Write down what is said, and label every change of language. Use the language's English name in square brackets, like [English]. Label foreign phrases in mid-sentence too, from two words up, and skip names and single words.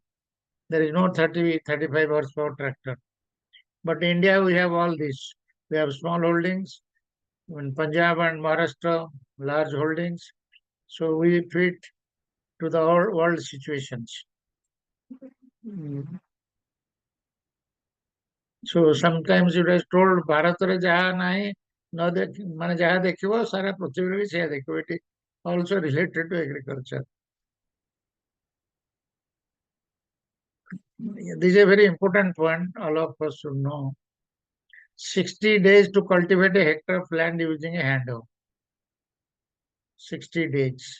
[English] There is no 30, 35 horsepower tractor. But in India, we have all this. We have small holdings. In Punjab and Maharashtra, large holdings. So we fit to the world situations. So sometimes it is told [Odia] ଭାରତରେ ଯାହା ନାହିଁ ନ ଦେଖ ମାନେ ଯାହା ଦେଖିବ ସାରା ପୃଥିବୀରେ ବି ସେଇଆ ଦେଖିବ. [English] It is also related to agriculture. This is a very important point all of us should know. 60 days to cultivate a hectare of land using a hand hoe. 60 days.